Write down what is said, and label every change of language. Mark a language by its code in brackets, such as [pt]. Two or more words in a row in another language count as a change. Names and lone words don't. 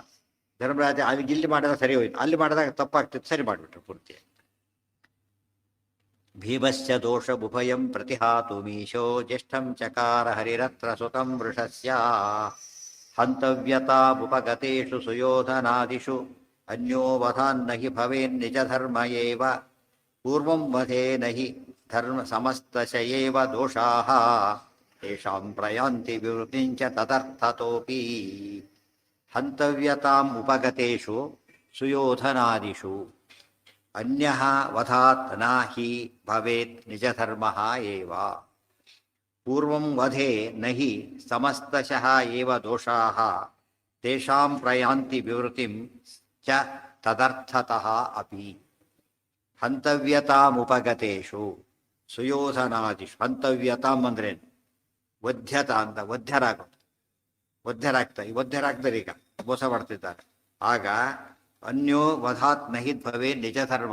[kn] ಧರ್ಮರಾಜ ಅದಕ್ಕೆ ಇಲ್ಲಿ ಮಾಡಿದಾಗ ಸರಿ ಹೋಯ್ತು, ಅಲ್ಲಿ ಮಾಡಿದಾಗ ತಪ್ಪಾಗ್ತಿತ್ತು, ಸರಿ ಮಾಡಿಬಿಟ್ರು ಪೂರ್ತಿ. [sa] ಭೀಮಸ್ಯ ದೋಷ ಉಭಯಂ ಪ್ರತಿಹಾತು ಮೀಶೋ ಜ್ಯೇಷ್ಠಂ ಚಕಾರ ಹರಿರತ್ರ ಸುತಂ ವೃಷಸ್ಯ. ಹಂತವ್ಯತಾಪಗತೇಷು ಸುಯೋಧನಾದಿಷು ಅನ್ಯೋ ವಧಾನ್ನ ಹಿ ಭವೇನ್ ನಿಜ ಧರ್ಮ ಏವ. ಪೂರ್ವಂ ವಧೇನ ಹಿ ಧರ್ಮ ಸಮಸ್ತಶಯೇವ ದೋಷಾಃ ತೇಷಾಂ ಪ್ರಯಾಂತಿ ವಿವೃತಿಂಚ ತದರ್ಥತೋಪಿ. ಹಂತವ್ಯತಾಂ ಉಪಗತೇಷು ಸುಯೋಧನಾದಿಷು ಅನ್ಯಃ ವಧಾತ್ ನ ಹಿ ಭವೇತ್ ನಿಜ ಧರ್ಮ ಏವ. ಪೂರ್ವಂ ವಧೆ ನಹಿ ಸಮಸ್ತಶಃ ಏವ ದೋಷಾಃ ತೇಷಾಂ ಪ್ರಯಾಂತಿ ವಿವೃತಿಂ ಚ ತದರ್ಥತಃ ಅಪಿ. ಹಂತವ್ಯತಾಮುಪಗತೇಷು ಸುಯೋಧನಾದಿಷು. [kn] ಹಂತವ್ಯತಾಂ ಅಂದ್ರೇನು? ವಧ್ಯತ ಅಂತ, ಒದ್ಧರಾಗ್ತಾರೆ. ಈಗ ಮೋಸ ಮಾಡ್ತಿದ್ದಾರೆ. ಆಗ [sa] ಅನ್ಯೋ ವಧಾತ್ ನಹಿದ್ ಭವೇ ನಿಜ ಧರ್ಮ.